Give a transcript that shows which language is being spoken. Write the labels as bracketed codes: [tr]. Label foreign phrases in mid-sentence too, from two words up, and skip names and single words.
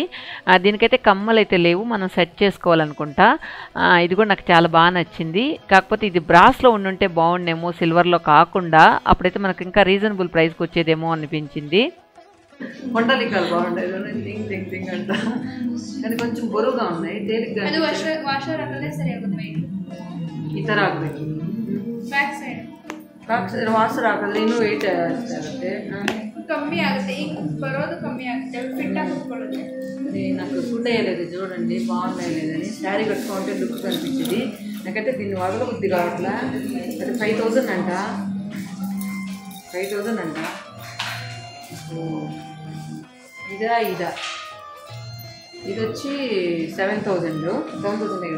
[te] దీనికైతే కమ్మలు అయితే లేవు, మనం సెట్ చేసుకోవాలనుకుంటా. ఇది కూడా నాకు చాలా బాగా నచ్చింది. కాకపోతే ఇది బ్రాస్లో ఉండుంటే బాగుండేమో, సిల్వర్లో కాకుండా. అప్పుడైతే మనకు ఇంకా రీజనబుల్ ప్రైస్కి వచ్చేదేమో అనిపించింది. కొండలికాలు బాగుంటాయి అంట, కానీ కొంచెం బరువుగా ఉన్నాయి, తేలిగ్గా. [kn] ಅದು ವಾಷರ್ ಹಾಕಿದ್ರೆ ಸರಿ ಆಗುತ್ತೆ weight. ಈ ಥರ ಆಗಬೇಕು. [en] back side [kn] ವಾಸರ್ ಹಾಕಿದ್ರೆ ಇನ್ನೂ ವೆಯ್ಟ್ ಆಗುತ್ತೆ, కమ్మీ ఆಗುತ್ತೆ. ಈಗ ಬರೋದು ಕಮ್ಮಿ ఆಗುತ್ತೆ, ఫిట్ ఆಗಿ కూತ್ಕೊಳ್ಳುತ್ತೆ. [te] నాకు సూట్ అయ్యలేదు చూడండి, బాగున్నాయి లేదని. శారీ కట్టుకుంటే లుక్ కనిపించింది. నాకైతే దీన్ని వదలబుద్ధి కావట్లా. అది 5,000 అంట, 5,000 అంట. ఇదా ఇది వచ్చి 7,000 కదా.